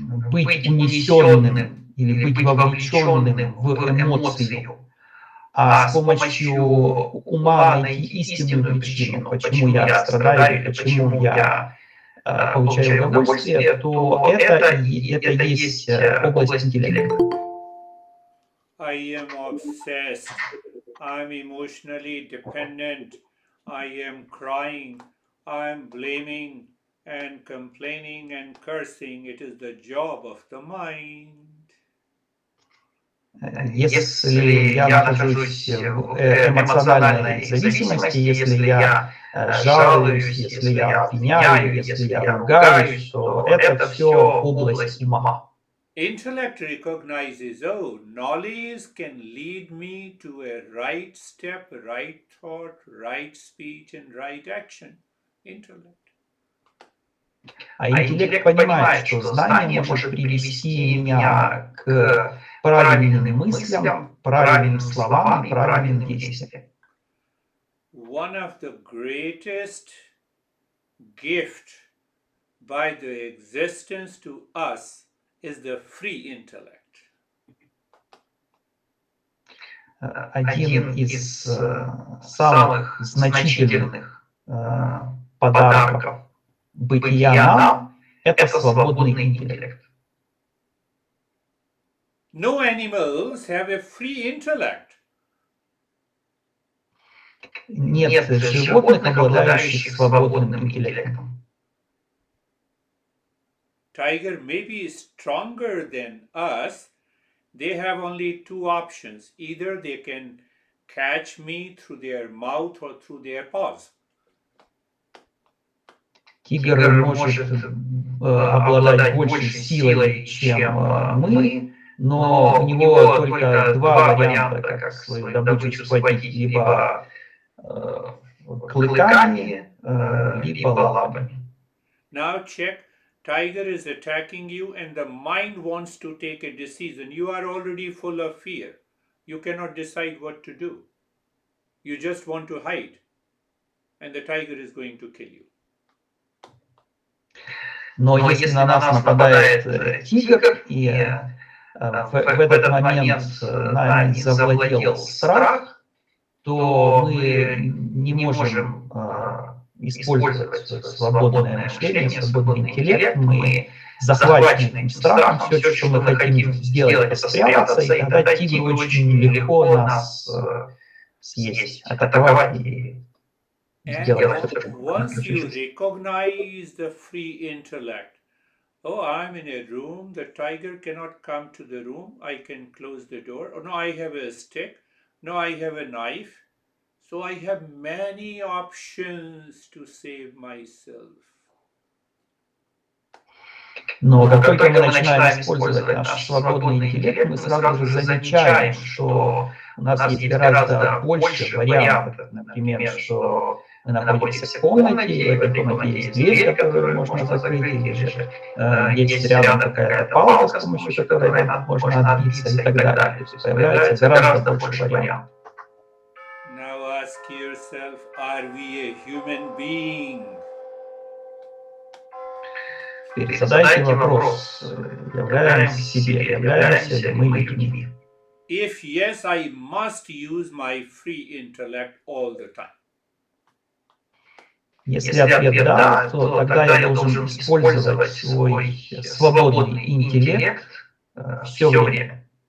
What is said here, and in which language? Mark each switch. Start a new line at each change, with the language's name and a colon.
Russian: быть унесенным или быть вовлеченным в эмоцию, а с помощью ума найти истинную причину, почему я страдаю, почему я получаю удовольствие, то это есть область интеллекта.
English: I am obsessed, I am emotionally dependent, I am crying, I am blaming and complaining and cursing. It is the job of the mind.
Russian: Если я нахожусь в эмоциональной зависимости, если я жалуюсь, если я обвиняю, если я ругаюсь, то это все область ума.
English: Intellect recognizes, oh, knowledge can lead me to a right step, right thought, right speech, and right action. Intellect.
Russian: А интеллект понимает, что знание может привести меня к правильным мыслям, правильным словам и правильным действиям.
English: One of the greatest gift by the existence to us is the free intellect.
Russian: Один из самых значительных подарков бытия нам – это свободный интеллект.
English: No animals have a free intellect.
Russian: Нет животных, обладающих свободным интеллектом.
English: Tiger may be stronger than us. They have only two options. Either they can catch me through their mouth or through their paws. Тигр может обладать большей силой, чем мы, но у него только два варианта, как свою добычу схватить: либо клыками, либо лапами. Now check. Tiger is attacking you and the mind wants to take a decision. You are already full of fear. You cannot decide what to do. You just want to hide. And the tiger is going to kill you.
Russian: Но если на нас нападает тигр, и в этот момент нами завладел страх, то мы не можем использовать свободное мышление, свободный интеллект. Мы захвачены этим страхом, все, что мы хотим сделать, это спрятаться, и тогда тигру очень легко нас съесть, атаковать и сделать все, что
English: once you recognize the free intellect, oh, I'm in a room, the tiger cannot come to the room, I can close the door. Oh, no, I have a stick. No, I have a knife. So I have many options to save myself.
Russian: Но как только мы начинаем использовать наш свободный интеллект, мы сразу же замечаем, что у нас есть гораздо больше вариантов. Например, что мы находимся в комнате, и в этой комнате есть дверь, которую можно закрыть, или же есть рядом какая-то палка, с помощью которой можно отбиться, и так далее. То есть появляется гораздо больше вариантов.
English: Now ask yourself, are we a human being?
Russian: Теперь задайте вопрос, являемся себе, являемся ли мы людьми?
English: If yes, I must use my free intellect all the time.
Russian: Если ответ да, то тогда я должен использовать свой свободный интеллект все время.